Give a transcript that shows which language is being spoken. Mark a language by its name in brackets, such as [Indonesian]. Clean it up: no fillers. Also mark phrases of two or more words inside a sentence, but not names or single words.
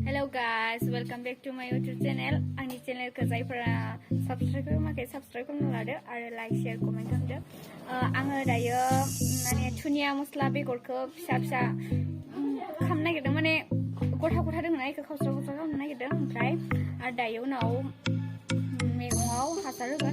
[English] Hello guys, welcome back to my YouTube channel. [Bodo] आंनि चेनेलखौ जायफोरा साबस्क्राइब खालामाखै साबस्क्राइब खालामना लादो आरो [English] like share comment [Bodo] खालामदो। आङो दायो माने धुनिया मस्ला बेगरखौ फिसा फिसा खालामनो नागिरदों, माने गथा गथा दङ ना बेखौ खावस्रा खावस्रा खालामनो नागिरदों। ओमफ्राय आरो दायो उनाव मैगङाव हासार होगोन।